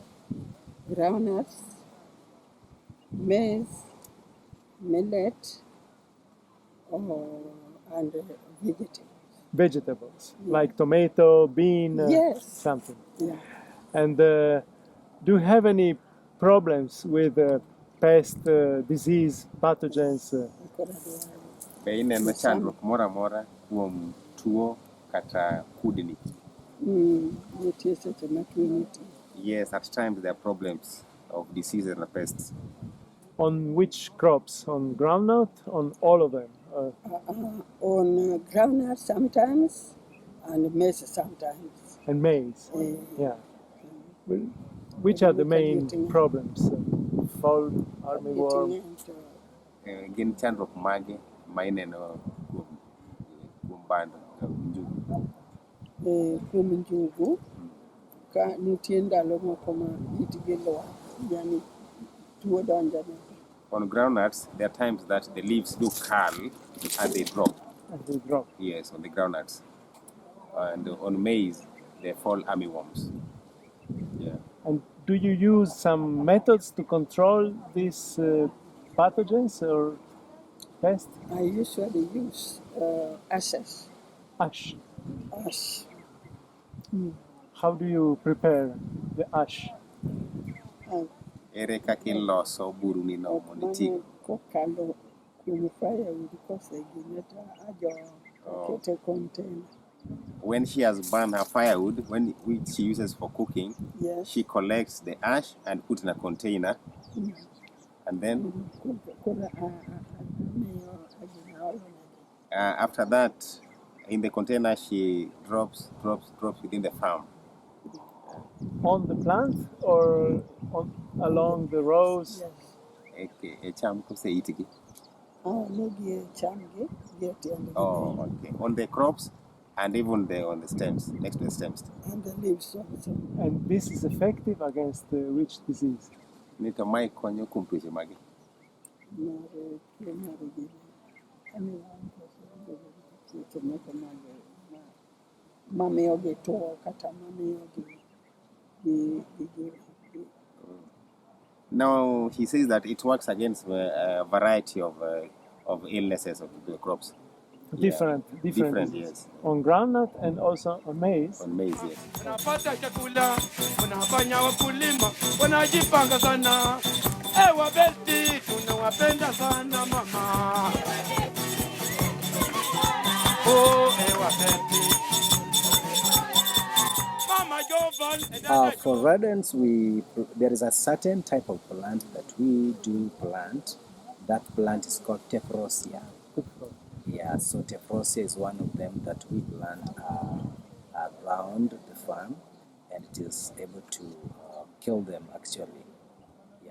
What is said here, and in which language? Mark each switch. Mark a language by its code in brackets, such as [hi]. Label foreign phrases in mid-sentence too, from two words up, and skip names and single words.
[en] Groundnuts, maize, millet, and vegetables. Vegetables, Yeah. like tomato, bean, Yes. something. Yeah. And do you have any problems with pest, disease, pathogens? [luo] Be ineno chandruok moro amora kuom tuo kata kudni. Nitie seche ma tuo nitie. [en] Yes, at times there are problems of diseases and pests. On which crops? On groundnut? On all of them? On groundnut sometimes, and maize sometimes. And maize? Yeah. Well, which are the main problems? Fall, armyworm? [luo] Gin chandruok mage ma ineno kuom bando njugu. Kuom njugu, ka nitie ndalo moko ma itgi lwar, yani tuo donjone. [en] On groundnuts, there are times that the leaves do curl and they drop. And they drop. Yes, on the groundnuts. And on maize, they fall armyworms. Yeah. And do you use some methods to control these pathogens or pests? I usually use ashes. Ash. Ash. How do you prepare the ash? [luo] Ere kaka iloso burunino mondo iti. Kokalo kuom firewood kosegine ajo akete container. [en] When she has burned her firewood, which she uses for cooking, Yes. she collects the ash and put in a container, and then after that, in the container she drops within the farm. On the plant or along the rows? Yes. Oh, okay. On the crops and even on the stems, next to the stems. And the leaves also. And this is effective against which disease? [luo] Nito mycotoxins kuom tuoche mage. Mamiyo gi tuo kata mamiyo gi [en] Now he says that it works against a variety of illnesses of the crops. Different, yes. On groundnut and also on maize. On maize, yes. [sw] Unapata chakula, unafanya wakulima, wanajipanga sana. EWA-BELT, tunawapenda sana mama. [en] Oh, EWA-BELT. Mama Jovan. For rodents, there is a certain type of plant that we do plant. That plant is called tephrosia. Yeah, so tephrosia is one of them that we plant around the farm, and it is able to kill them actually.